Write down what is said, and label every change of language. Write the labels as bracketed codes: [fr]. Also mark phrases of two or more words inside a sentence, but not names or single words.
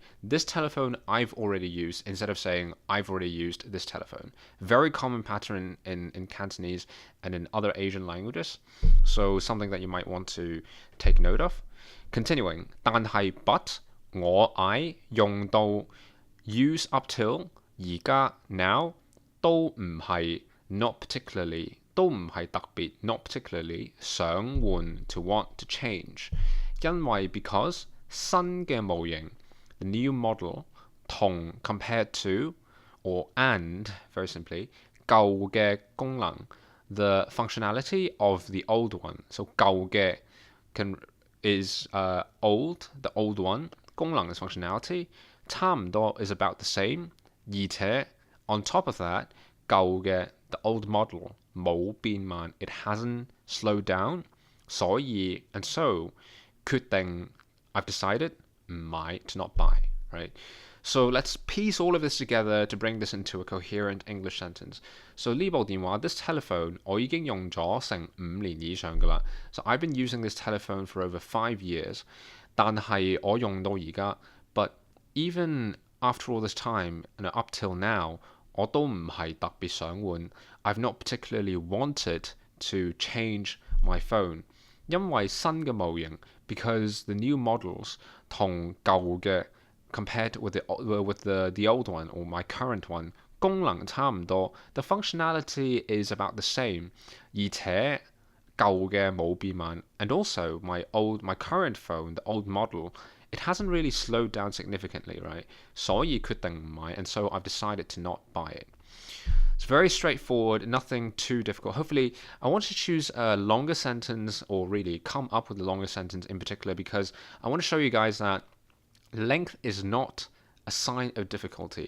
[en] This telephone I've already used, instead of saying I've already used this telephone. Very common pattern in Cantonese and in other Asian languages. So something that you might want to take note of. Continuing, 但係 but I 用到 use up till 而家 now [yue] 都唔係 [en] not particularly [yue] 都唔係特別 [en] not particularly [yue] 想換 [en] to want to change 因為 because [yue] 新嘅模型 [en] the new model 同 compared to or and very simply [yue] 舊嘅功能 [en] the functionality of the old one. So 舊嘅 is old, the old one. 功能 is functionality. 差唔多 is about the same. 而且 on top of that, [yue] 舊嘅 [en] the old model [yue] 冇變慢. [en] It hasn't slowed down. 所以 and so 決定 I've decided [yue] 唔買 [en] to not buy, right? So let's piece all of this together to bring this into a coherent English sentence. [yue] So 呢部電話 [en] this telephone [yue] 我已經用咗成5年以上㗎啦. [en] So I've been using this telephone for over 5 years. [yue] 但係我用到而家 [en] but even after all this time and up till now [yue] 我都唔係特別想換. [en] I've not particularly wanted to change my phone. [yue] 因為新嘅模型 [en] because the new models [yue] 同舊嘅 [en] compared with the old one or my current one [yue] 功能差唔多 [en] the functionality is about the same [yue] 而且舊嘅冇變慢 [en] and also my current phone the old model it hasn't really slowed down significantly, right? [yue] 所以決定唔買 [en] and so I've decided to not buy it. It's very straightforward, nothing too difficult. Hopefully, I want to choose a longer sentence or really come up with a longer sentence in particular because I want to show you guys that length is not a sign of difficulty.